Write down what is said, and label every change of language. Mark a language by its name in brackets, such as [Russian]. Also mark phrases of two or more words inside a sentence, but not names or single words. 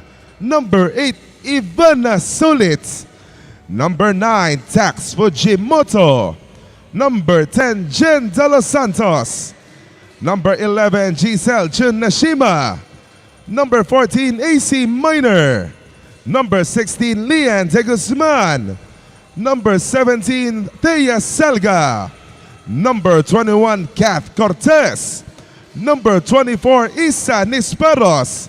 [English] Number 8, Ivana Sulit. Number 9, Tax Fujimoto. Number 10, Jen De Los Santos. Number 11, Giselle Chun Nashima. Number 14, AC Minor. Number 16, Leanne De Guzman. Number 17, Thea Selga. Number 21, Kath Cortez. Number 24, Isa Nisperos.